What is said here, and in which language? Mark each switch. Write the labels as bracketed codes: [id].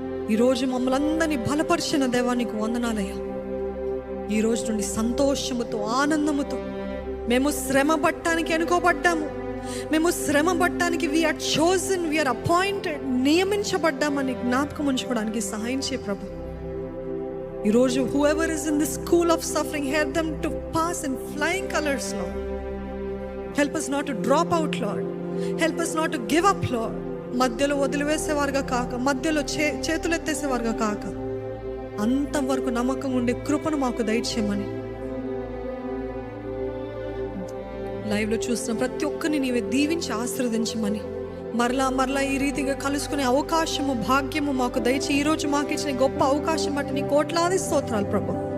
[te] ఈరోజు మమ్మల్ని అందరినీ బలపరిచిన దేవానికి వందనాలయ్యా. ఈ రోజు నుండి సంతోషముతో, ఆనందముతో మేము శ్రమ పట్టడానికి అనుకోబడ్డాము, మేము శ్రమ పట్టడానికి [en] we are chosen, we are appointed, [te] నియమించబడ్డామని జ్ఞాపకం ఉంచుకోవడానికి సహాయం చేయ ప్రభా. ఈరోజు [en] whoever is in this school of suffering, help them to pass in flying colors, Lord. Help us not to drop out, Lord. Help us not to give up, Lord. [te] మధ్యలో వదిలివేసేవారుగా కాక, మధ్యలో చేతులు ఎత్తేసేవారుగా కాక, అంతవరకు నమ్మకం ఉండే కృపను మాకు దయచేయమని, లైవ్లో చూస్తున్న ప్రతి ఒక్కరిని నీవే దీవించి ఆశీర్వదించమని, మరలా ఈ రీతిగా కలుసుకునే అవకాశము, భాగ్యము మాకు దయచి ఈరోజు మాకు ఇచ్చిన గొప్ప అవకాశం బట్టి నీ కోట్లాది స్తోత్రాలు ప్రభు.